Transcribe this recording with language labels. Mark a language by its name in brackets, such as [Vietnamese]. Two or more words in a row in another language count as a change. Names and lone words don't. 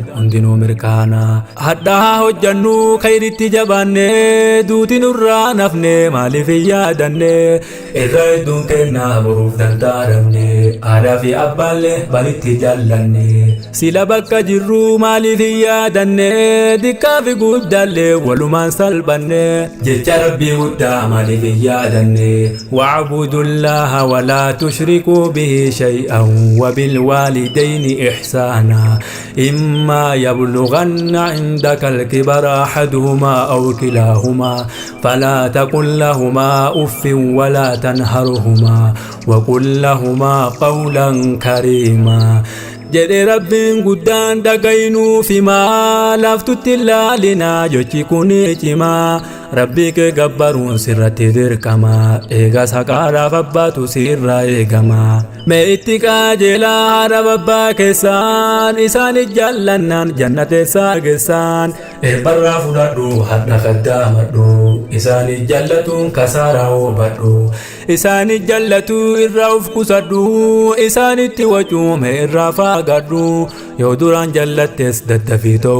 [Oromo] hundinuu mirkaana hadhaa hojjannu khayritti jabaanne duuti nurraa nafne maaliif yaadanne irra hedduun kennaa boruuf danda'amne aadaa fi abbaallee balitti jaallanne sila bakka jirru maaliif yaadanne diqqaa fi guddaallee walumaan salphanne jecha rabbii guddaa maaliif yaadanne [Arabic] واعبدوا الله ولا تشركوا به شيئا وبالوالدين إحسانا إما يبلغن عندك الكبر أحدهما أو كلاهما فلا تقل لهما أف ولا تنهرهما وقل لهما قولا كريما [Oromo] jedhe rabbiin guddaan dhagaynu fimaa laftutti ilaalinaa jochi kuni cimaa rabbii kee gabbaruun sirratti dirqama eegas haqaadhaaf abbaatu sirraa eegama mee itti qajeelaa haadha babbaa keessaan isaan jaallannaan jannateessaa geessaan eebbarraa fudhadhu hadha qaddaamadhu isaan jaallatuun kasaaraa hubadhu isaan jaallatu irraa uf qusadhu isaanitti wacuume irraa faagadhu yoo duraan jaallattes daddafii